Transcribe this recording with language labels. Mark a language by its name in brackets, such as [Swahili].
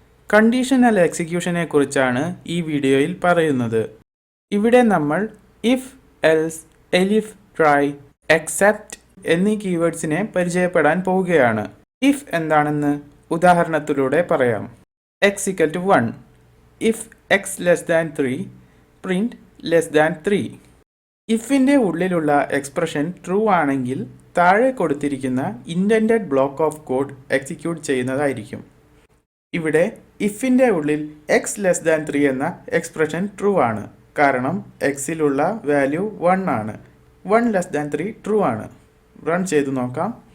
[Malayalam] Conditional എക്സിക്യൂഷനെ കുറിച്ചാണ് ഈ വീഡിയോയിൽ പറയുന്നത്. ഇവിടെ നമ്മൾ ഇഫ്, എൽസ്, എലിഫ്, ട്രൈ, എക്സെപ്റ്റ് എന്നീ കീവേഡ്സിനെ പരിചയപ്പെടാൻ പോവുകയാണ്. ഇഫ് എന്താണെന്ന് ഉദാഹരണത്തിലൂടെ പറയാം. [English] x equal to 1. If x less than 3, print less than 3. [Malayalam] ഇഫിൻ്റെ ഉള്ളിലുള്ള എക്സ്പ്രഷൻ ട്രൂ ആണെങ്കിൽ താഴെ കൊടുത്തിരിക്കുന്ന intended block of code execute ചെയ്യുന്നതായിരിക്കും. ഇവിടെ ഇഫിൻ്റെ ഉള്ളിൽ എക്സ് ലെസ് ദാൻ 3 എന്ന എക്സ്പ്രഷൻ ട്രൂ ആണ്. കാരണം എക്സിലുള്ള വാല്യൂ 1 ആണ്. 1 ലെസ് ദാൻ 3 ട്രൂ ആണ്. റൺ ചെയ്തു നോക്കാം.